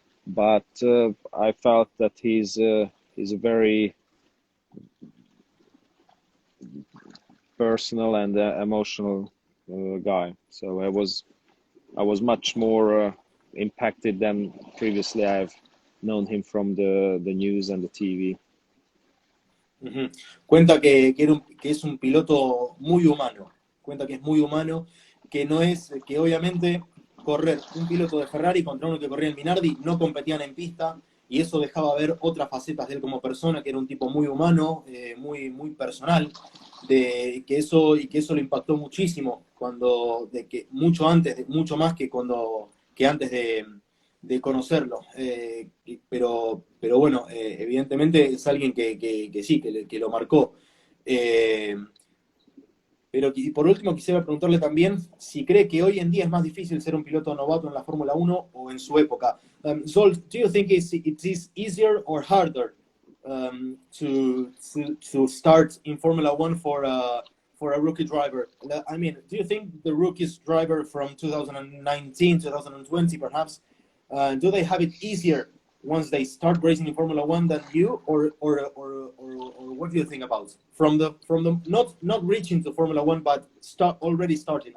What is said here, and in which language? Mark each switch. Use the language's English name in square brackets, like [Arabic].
[English] But I felt that he's a very personal and emotional guy. So I was much more impacted than previously. I've known him from the news and the TV. [Spanish] Uh-huh. Cuenta que es un piloto muy humano. cuenta que es muy humano, que no es, que obviamente correr un piloto de Ferrari contra uno que corría en Minardi no competían en pista, y eso dejaba ver otras facetas de él como persona, que era un tipo muy humano, muy personal, que eso lo impactó muchísimo, mucho más que antes de conocerlo. Pero bueno, evidentemente es alguien que sí, que lo marcó. Eh, pero por último quisiera preguntarle también si cree que hoy en día es más difícil ser un piloto novato en la Fórmula Uno o en su época. [English] Zsolt, do you think it is easier or harder to start in Formula One for a rookie driver? I mean, do you think the rookies driver from 2019, 2020 perhaps, do they have it easier once they start racing in Formula One than you, or what do you think about from the not reaching to Formula One, but already starting?